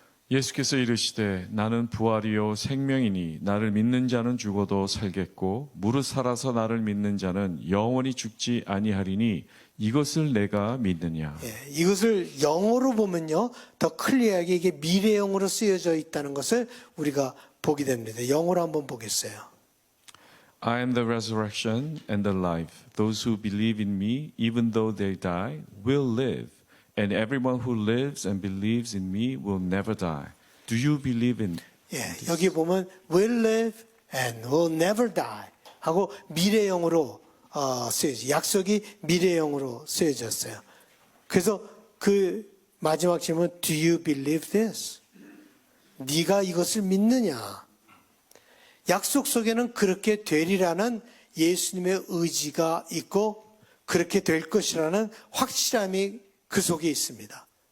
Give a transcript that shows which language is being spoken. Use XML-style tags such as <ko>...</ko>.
<ko>예수께서 이르시되 나는 부활이요 생명이니 나를 믿는 자는 죽어도 살겠고 무릇 살아서 나를 믿는 자는 영원히 죽지 아니하리니 이것을 내가 믿느냐. 이것을 영어로 보면요 더 클리어하게 이게 미래형으로 쓰여져 있다는 것을 우리가 보게 됩니다. 영어로 한번 보겠어요.</ko> <en>I am the resurrection and the life. Those who believe in me, even though they die, will live. And everyone who lives and believes in me will never die. Do you believe in?</en> <ko>여기 보면</ko> <en>will live and will never die</en> <ko>하고 미래형으로 쓰여져. 약속이 미래형으로 쓰여졌어요. 그래서 그 마지막 질문</ko> <en>Do you believe this?</en> <ko>네가 이것을 믿느냐? 약속 속에는 그렇게 되리라는 예수님의 의지가 있고 그렇게 될 것이라는 확실함이 그 속에 있습니다.</ko>